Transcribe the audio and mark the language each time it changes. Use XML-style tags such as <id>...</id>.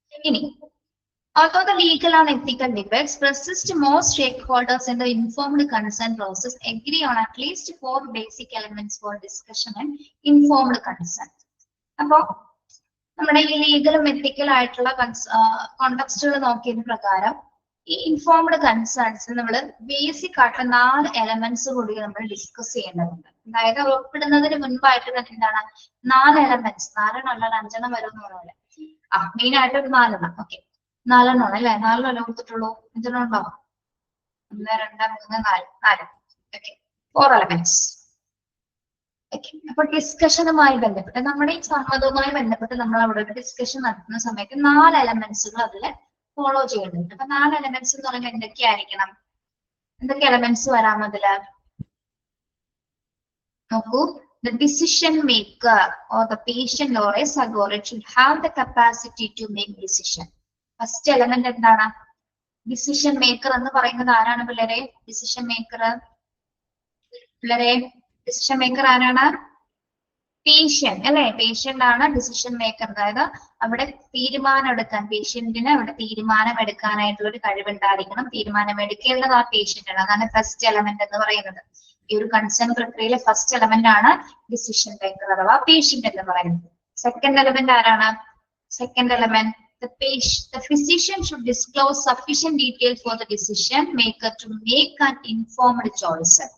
<en>ഇനി although the legal and ethical debates persist, most stakeholders in the informed consent process agree on at least 4 basic elements for discussion and informed consent.</en> <ml>അപ്പോ നമ്മുടെ ഈ ലീഗലും എത്തിക്കലും ആയിട്ടുള്ള കോണ്ടെക്സ്റ്റുകൾ നോക്കിയതിന് പ്രകാരം ഈ informed concerns നമ്മൾ ബേസിക് ആയിട്ടുള്ള 4 എലമെന്റ്സ് കൂടി നമ്മൾ ഡിസ്കസ് ചെയ്യേണ്ടതുണ്ട്. അതായത് ഒപ്പിടുന്നതിന് മുൻപായിട്ട് തന്നെ എന്താണ് 4 എലമെന്റ്സ്, 4 അല്ല 5 വരും പോലെ മെയിൻ ആയിട്ട് ഒരു 4. ഓക്കെ, 4 അല്ലെ? 4 കൊടുത്തിട്ടുള്ളൂ. 5 ഉണ്ടോ? 1, 2, 3, 4. Okay, 4 elements. ഓക്കെ, അപ്പൊ ഡിസ്കഷനുമായി ബന്ധപ്പെട്ട് നമ്മുടെ ഈ സമ്മതവുമായി ബന്ധപ്പെട്ട് നമ്മൾ അവിടെ ഒരു ഡിസ്കഷൻ നടത്തുന്ന സമയത്ത് 4 എലമെന്റ്സുകൾ അതിൽ ഫോളോ ചെയ്യുന്നുണ്ട്. അപ്പൊ 4 എലമെന്റ്സ് എന്ന് പറയുമ്പോൾ എന്തൊക്കെയായിരിക്കണം? എന്തൊക്കെ എലമെന്റ്സ് വരാം അതില്?</ml> <en>നോക്കൂ, the decision maker or the patient or a surrogate should have the capacity to make decision.</en> <ml>First element എന്താണ്? ഡിസിഷൻ മേക്കർ എന്ന് പറയുന്നത് ആരാണ് പിള്ളേരെ? ഡിസിഷൻ മേക്കർ ഡിസിഷൻ മേക്കർ ആരാണ്? പേഷ്യന്റ് അല്ലെ? പേഷ്യന്റ് ആണ് ഡിസിഷൻ മേക്കർ. അതായത് അവിടെ തീരുമാനം എടുക്കാൻ, പേഷ്യന്റിന് അവിടെ തീരുമാനം എടുക്കാനായിട്ടുള്ള ഒരു കഴിവുണ്ടായിരിക്കണം. തീരുമാനം എടുക്കേണ്ടത് ആ പേഷ്യന്റ് ആണ്. അതാണ് ഫസ്റ്റ് എലമെന്റ് എന്ന് പറയുന്നത്. ഈ ഒരു കൺസേൺ പ്രക്രിയയിലെ ഫസ്റ്റ് എലമെന്റ് ആണ് ഡിസിഷൻ മേക്കർ അഥവാ പേഷ്യന്റ് എന്ന് പറയുന്നത്. സെക്കൻഡ് എലമെന്റ് ആരാണ്?</ml> <en>Second element the physician should disclose sufficient detail for the decision maker to make an informed choice.</en>